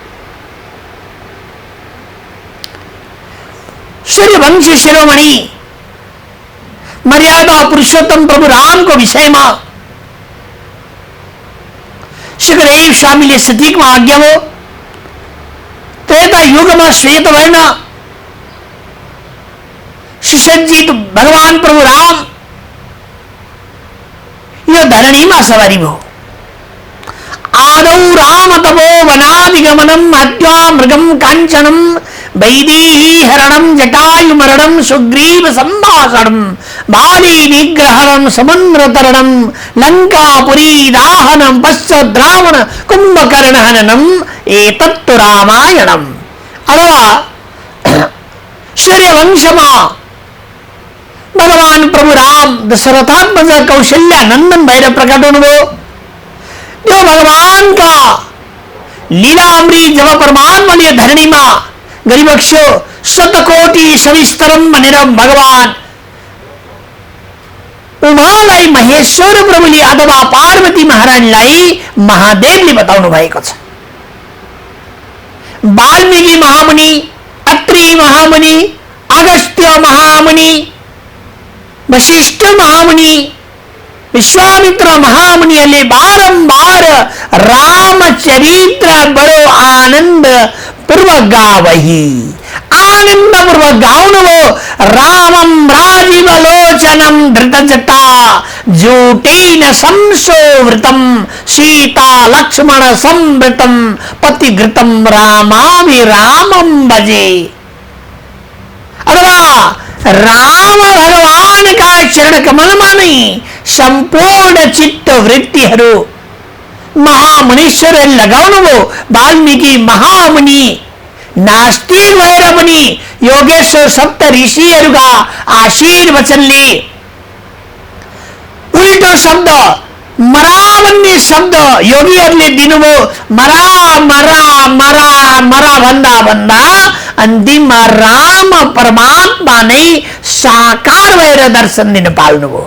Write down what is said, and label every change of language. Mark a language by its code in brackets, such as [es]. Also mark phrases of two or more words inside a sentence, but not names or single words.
[ne] सूर्यवंशी शिरोमणि मर्यादा पुरुषोत्तम प्रभु रामको विषयमा सुखदेव स्वामीले सतीकमा आज्ञा हो। त्रेता युगमा श्वेत वर्ण सुसज्जित भगवान प्रभु राम यो धरणीमा सवारी भयो। [sa] आदौ राम तपो वनादिगमनम हत्वा मृगम कांचनम वैदेहीहरणम जटायुमरणम सुग्रीव संभाषणम बाली निग्रहणम समुद्रतरणम लंकापुरी दाहनम पश्चाद्रावण कुंभकर्ण हननम एतत्तु रामायणम। [ne] अथवा सूर्यवंशमा भगवान प्रभु राम दशरथात्मज कौशल्या नंदन भएर प्रकट हुनुभयो। त्यो भगवान का लीलामृत जब परमात्माले धरणीमा गरिबक्स्यो [sa] शतकोटि सविस्तरम [ne] भनेर भगवान उमालाई महेश्वर प्रभुले अथवा पार्वती महारानीलाई महादेवले बताउनु भएको छ। वाल्मीकि महामुनि, अत्रि महामुनि, अगस्त्य महामुनि, वशिष्ठ महामुनि, विश्वामित्र महामुनिहरूले बारम्बार रामचरित्र बडो आनन्द पूर्वक गावही। आनंद पूर्वक गाउनु [sa] रामम राजीवलोचनम धृतजटा जूटेन संशोवृतम सीता लक्ष्मण संवृतम पतिघृतम रामाभिरामम भजे। [ne] अथवा राम भगवान का चरण कमलमा नै संपूर्ण चित्त वृत्तिहरू महामुनीश्वरले लगाउनुभयो। वाल्मीकि महामुनि नास्तिक भएर पनि योगेश्वर सप्त ऋषिहरूका आशीर्वचनले उल्टो शब्द मरा भन्ने शब्द योगीहरूले दिनुभयो। मरा मरा मरा मरा भन्दा भन्दा अन्तिममा राम परमात्मा नै साकार भएर दर्शन दिन पाल्नुभयो।